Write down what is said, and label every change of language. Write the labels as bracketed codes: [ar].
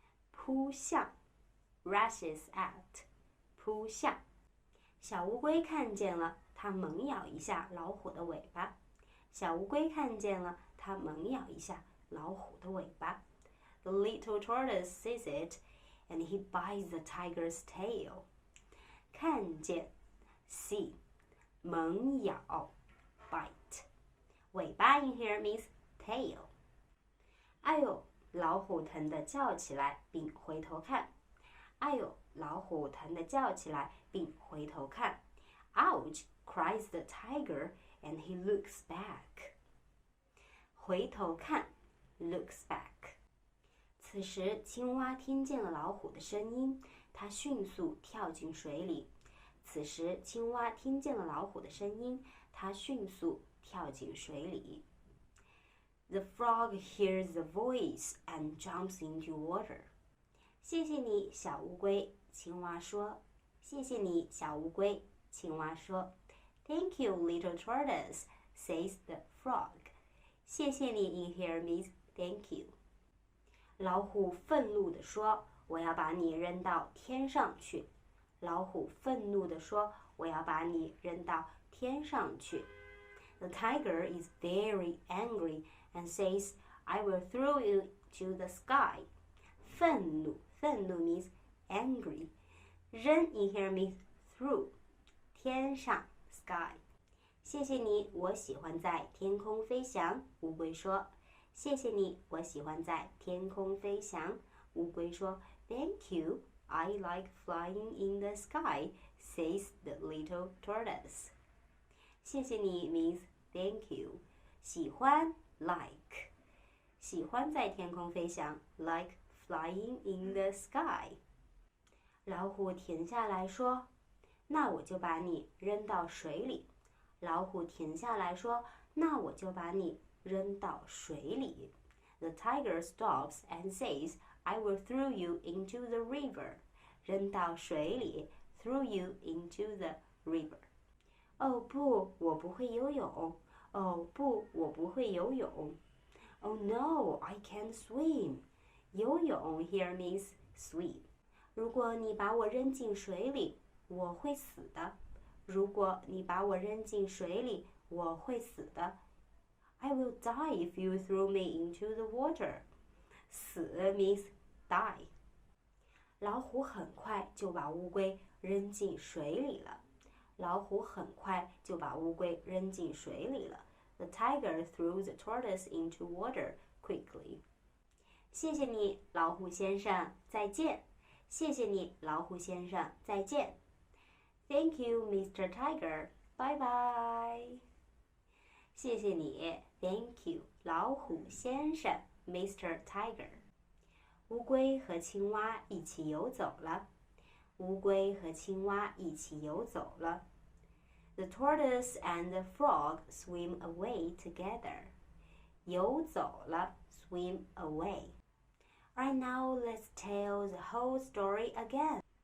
[en] 扑向 rushes at 扑向。 [zh] 小乌龟看见了，它猛咬一下老虎的尾巴。小乌龟看见了，它猛咬一下老虎的尾巴。 [en] The little tortoise sees it, and he bites the tiger's tail. 看见 see 猛咬 bite 尾巴 in here means tail. [zh] 哎呦，老虎疼得叫起来，并回头看。哎呦，老虎疼得叫起来，并回头看。 [en] Ouch! Cries the tiger, and he looks back. 回头看 looks back。 [zh] 此时青蛙听见了老虎的声音，它迅速跳进水里。此时青蛙听见了老虎的声音，它迅速跳进水里。 [en] The frog hears the voice and jumps into water. [zh] 谢谢你，小乌龟，青蛙说。谢谢你，小乌龟，青蛙说。 [en] Thank you, little tortoise, says the frog. 谢谢你 in here means thank you. [zh] 老虎愤怒地说，我要把你扔到天上去。老虎愤怒地说，我要把你扔到天上去。 [en] The tiger is very angry and says, I will throw you to the sky. 愤怒 means angry. 扔 in here means through. 天上 sky. [zh] 谢谢你，我喜欢在天空飞翔。乌龟说。谢谢你，我喜欢在天空飞翔。乌龟说 [en] Thank you, I like flying in the sky, says the little tortoise. 谢谢你 means thank you. 喜欢 like. 喜欢在天空飞翔 like flying in the sky. [zh] 老虎停下来说，那我就把你扔到水里。老虎停下来说，那我就把你扔到水里。 [en] The tiger stops and says, I will throw you into the river. 扔到水里 throw you into the river. [zh] 哦不，我不会游泳。哦不，我不会游泳。 [en] Oh no, I can't swim. 游泳 here means swim. [zh] 如果你把我扔进水里，我会死的。如果你把我扔进水里，我会死的。 [en] I will die if you throw me into the water. 死 means die. [zh] 老虎很快就把乌龟扔进水里了。老虎很快就把乌龟扔进水里了。 [en] The tiger threw the tortoise into water quickly. [zh] 谢谢你，老虎先生，再见。谢谢你，老虎先生，再见。 [en] Thank you, Mr. Tiger. Bye bye. 谢谢你 ，Thank you，老虎先生 ，Mr. Tiger。 [zh] 乌龟和青蛙一起游走了。乌龟和青蛙一起游走了。 [en] The tortoise and the frog swim away together. 游走了 ，swim away. Right now, let's tell the whole story again.